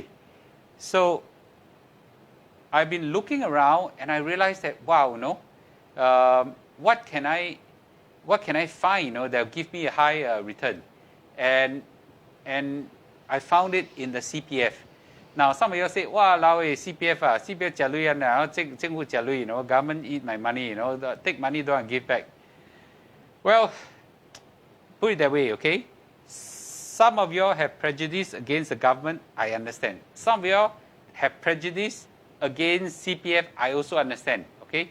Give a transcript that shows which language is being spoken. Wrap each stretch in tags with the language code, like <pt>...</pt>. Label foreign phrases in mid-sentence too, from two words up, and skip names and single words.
<en>So I've been looking around, and I realized that what can I find that will give me a high return, and I found it in the CPF. Now some of you say, CPF CPF</en> <yue>借錢啊，政府借錢</yue> <en>government eat my money, take money don't give back. Well, put it that way, okay? Some of you have prejudice against the government, I understand. Some of you have prejudice against CPF, I also understand, okay?</en>